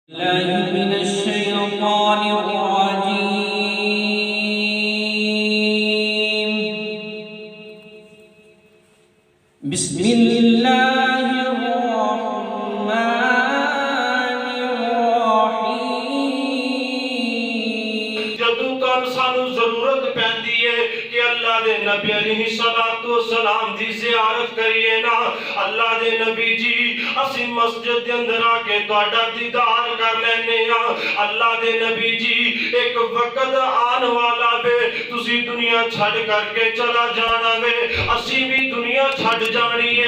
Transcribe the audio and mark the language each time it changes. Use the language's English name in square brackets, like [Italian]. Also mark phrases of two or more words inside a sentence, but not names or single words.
[Arabic] الله من الشيطان الرجيم. بسم الله الرحمن الرحيم. [Punjabi] جدوں تم سانوں ضرورت پیندی ہے کہ اللہ دے نبی [Arabic] عليه الصلاة والسلام [Punjabi] دی زیارت کریے نا، اللہ دے نبی جی اسی مسجد دے اندر آکے تہاڈا دیدار کر لینے آ. اللہ دے نبی جی اک وقت آن والا وے، تسی دنیا چھڈ کرکے چلا جانا وے، اسی وی دنیا چھڈ جانی ہے.